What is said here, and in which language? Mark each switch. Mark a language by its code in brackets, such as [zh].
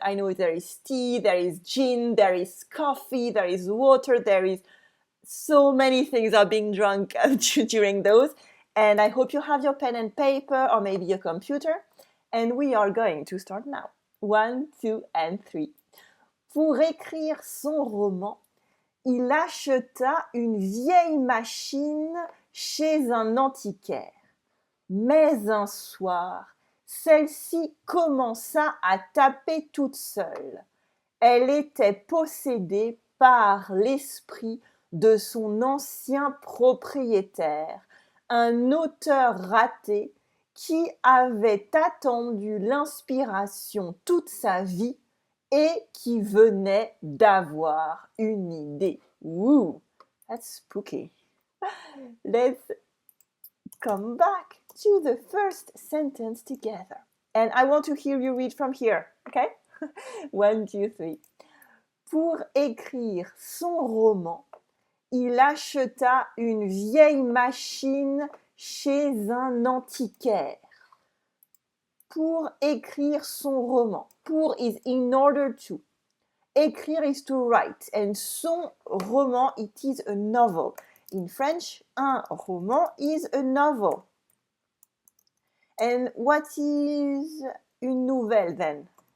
[en] I know there is tea, there is gin, there is coffee, there is water, there is so many things are being drunk during those. And I hope you have your pen and paper or maybe your computer. And we are going to start now. 1, 2, and 3. [fr] Pour écrire son roman, il acheta une vieille machine chez un antiquaire. Mais un soir, celle-ci commença à taper toute seule. Elle était possédée par l'esprit de son ancien propriétaire, un auteur raté qui avait attendu l'inspiration toute sa vie et qui venait d'avoir une idée. [en] Woo, that's spooky. Let's come back to the first sentence together. And I want to hear you read from here, okay? [fr] 1, 2, 3. Pour écrire son roman, Il acheta une vieille machine chez un antiquaire pour écrire son roman. [en] Pour is in order to. Écrire is to write. And son roman, it is a novel. In French, un roman is a novel. And what is une nouvelle then?